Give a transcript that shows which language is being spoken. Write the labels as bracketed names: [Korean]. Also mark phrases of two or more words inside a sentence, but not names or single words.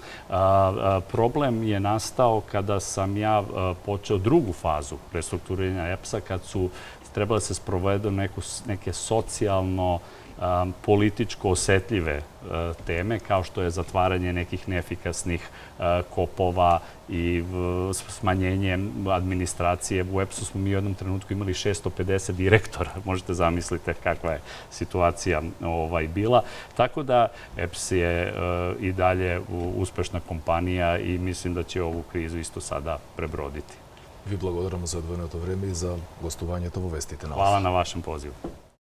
[Serbian] Problem je nastao kada sam ja počeo drugu fazu restrukturiranja EPS-a, kad su trebali se sprovedu neke socijalno političko osetljive teme, kao što je zatvaranje nekih neefikasnih kopova i smanjenje administracije. U EPS-u smo mi u jednom trenutku imali 650 direktora. Možete zamisliti kakva je situacija bila. Tako da EPS je i dalje uspešna kompanija i mislim da će ovu krizu isto sada prebroditi. [Macedonian] Vi благодарам за одвоеното време и за гостувањето во Вестите на вас. [Serbian] Hvala na vašem pozivu.